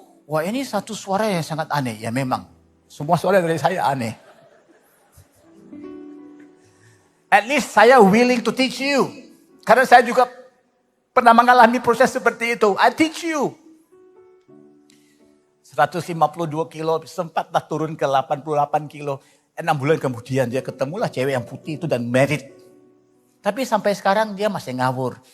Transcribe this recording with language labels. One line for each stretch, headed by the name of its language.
Indonesian: Wah ini satu suara yang sangat aneh. Ya memang. Semua suara dari saya aneh.
English: At least saya willing to teach you.
Indonesian: Karena saya juga pernah mengalami proses seperti itu.
English: I teach you.
Indonesian: 152 kilo, sempatlah turun ke 88 kilo. 6 bulan kemudian dia ketemulah cewek yang putih itu dan married. Tapi sampai sekarang dia masih ngawur.